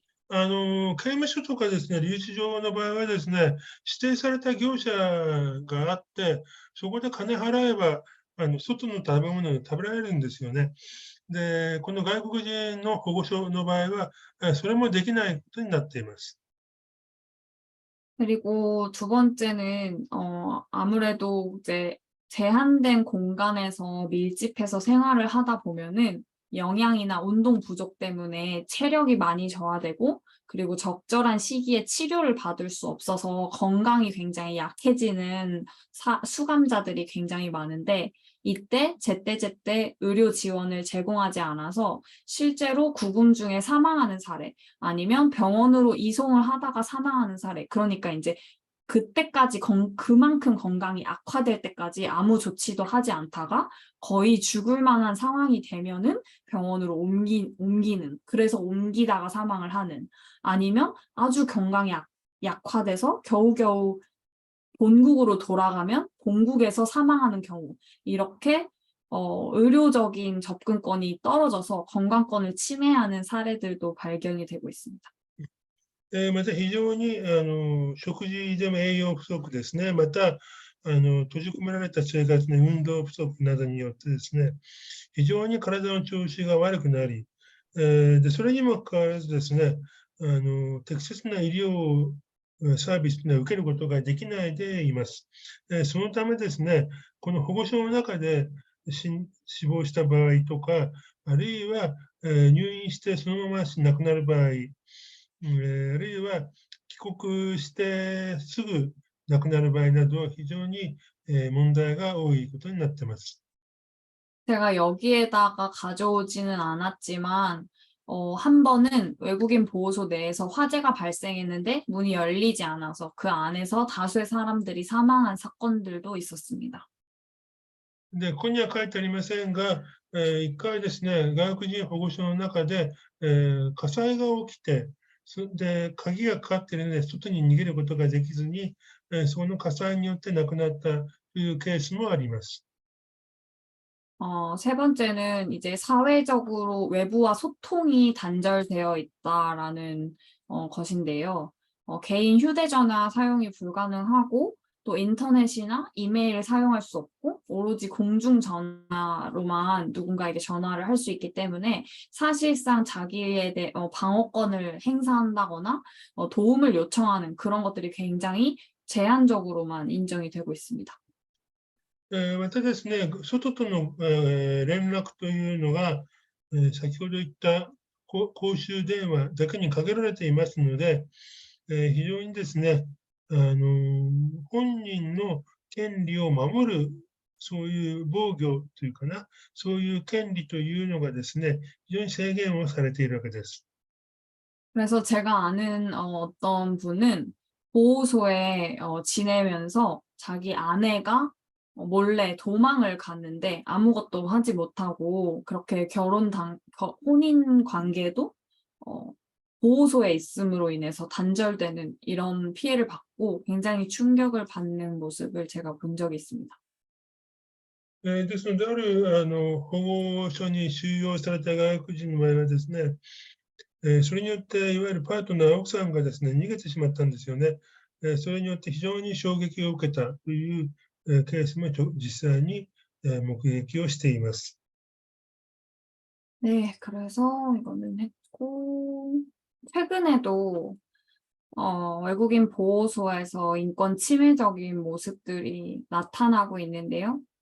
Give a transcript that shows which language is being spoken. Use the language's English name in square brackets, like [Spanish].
[Japanese] 刑務所とかですね、留置場の場合はですね、指定された業者があって、そこで金払えば、外の食べ物を食べられるんですよね。で、この外国人の保護所の場合は、それもできないことになっています。 [Korean] 그리고 두 번째는 아무래도 이제 제한된 공간에서 밀집해서 생활을 하다 보면은 영양이나 운동 부족 때문에 체력이 많이 저하되고 그리고 적절한 시기에 치료를 받을 수 없어서 건강이 굉장히 약해지는 수감자들이 굉장히 많은데 이때 제때제때 의료 지원을 제공하지 않아서 실제로 구금 중에 사망하는 사례 아니면 병원으로 이송을 하다가 사망하는 사례 그러니까 이제 그때까지 그만큼 건강이 악화될 때까지 아무 조치도 하지 않다가 거의 죽을 만한 상황이 되면은 병원으로 옮기는 그래서 옮기다가 사망을 하는 아니면 아주 건강이 약화돼서 겨우겨우 본국으로 돌아가면 본국에서 사망하는 경우 이렇게 의료적인 접근권이 떨어져서 건강권을 침해하는 사례들도 발견이 되고 있습니다. [Japanese] また非常に食事でも栄養不足ですね、また閉じ込められた生活の運動不足などによってですね、非常に体の調子が悪くなり、でそれにもかかわらずですね、適切な医療サービスを受けることができないでいます。そのためですね、この保護所の中で死亡した場合とか、あるいは入院してそのまま亡くなる場合、あるいは帰国してすぐ亡くなる場合など非常に問題が多いことになっています。 [Korean] 제가 여기에다가 가져오지는 않았지만 한 번은 외국인 보호소 내에서 화재가 발생했는데 문이 열리지 않아서 그 안에서 다수의 사람들이 사망한 사건들도 있었습니다. [Japanese] で、ここには書いてありませんが、一回ですね、外国人保護所の中で、火災が起きて、で、鍵がかかっているので、外に逃げることができずに、その火災によって亡くなったというケースもあります。 [Korean] 세 번째는 이제 사회적으로 외부와 소통이 단절되어 있다라는 것인데요. 개인 휴대전화 사용이 불가능하고 또 인터넷이나 이메일을 사용할 수 없고 오로지 공중전화로만 누군가에게 전화를 할 수 있기 때문에 사실상 자기에 대해 방어권을 행사한다거나 도움을 요청하는 그런 것들이 굉장히 제한적으로만 인정이 되고 있습니다. [Japanese] またですね、外との連絡というのが、先ほど言った公衆電話だけに限られていますので、非常にですね、本人の権利を守る、そういう防御というかな、そういう権利というのがですね、非常に制限をされているわけです。 [Korean] 그래서 제가 아는 어떤 분은 보호소에 지내면서 자기 아내가 몰래 도망을 갔는데 아무것도 하지 못하고 그렇게 혼인 관계도 보호소에 있음으로 인해서 단절되는 이런 피해를 받고 굉장히 충격을 받는 모습을 제가 본 적이 있습니다. [Japanese] ですので、ある保護所に収容された外国人の場合はですね、それによっていわゆるパートナー、奥さんがですね、逃げてしまったんですよね。それによって非常に衝撃を受けたという、ケースも実際に、目撃をしています。 [Korean] 네, 그래서 이거는 했고, 최근에도 외국인 보호소에서 인권 침해적인 모습들이 나타나고 있는데요.